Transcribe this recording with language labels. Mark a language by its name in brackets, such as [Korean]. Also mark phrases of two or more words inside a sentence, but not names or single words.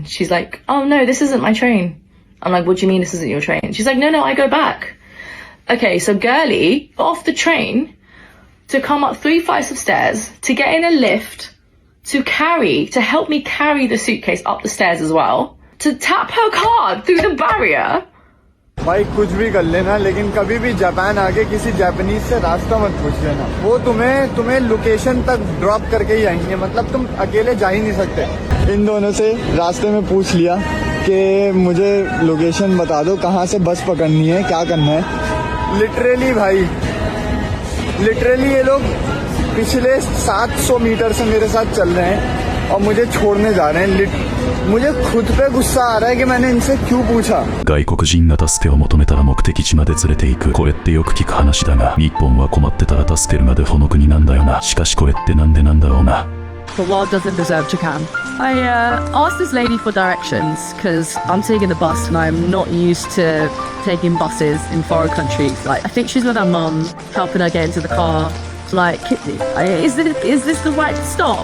[English] She's like, oh no, this isn't my train. I'm like, what do you mean this isn't your train? She's like, no, I go back. Okay, so girly got off the train to come up 3 flights of stairs, to get in a lift, to help me carry the suitcase up the stairs as well, to tap her card through the barrier. [Hindi] भाई कुछ भी कर लेना, लेकिन कभी भी जापान आके किसी जापानीज से रास्ता मत पूछ लेना। वो तुम्हें लोकेशन तक ड्रॉप करके ही आएंगे, मतलब तुम अकेले जा ही नहीं सकते। इन दोनों से रास्ते में पूछ लिया कि मुझे लोकेशन बता दो, कहाँ से बस पकड़नी है, क्या करना है। लिटरली भाई, लिटरली ये लोग पिछले 700 मीटर से मेरे साथ चल रहे हैं और मुझे छोड़ने जा रहे हैं। मुझे खुद पे गुस्सा आ रहा है कि मैंने इनसे क्यों पूछा। [Japanese] 外国人が助けを求めたら目的地まで連れて行く。これってよく聞く話だが、日本は困ってたら助けるまでこの国なんだよな。しかしこれってなんでなんだろうな。 [English] The world doesn't deserve Japan. I asked this lady for directions because I'm taking the bus and I'm not used to taking buses in foreign countries. Like, I think she's with her mum, helping her get into the car. Like, is this the right stop?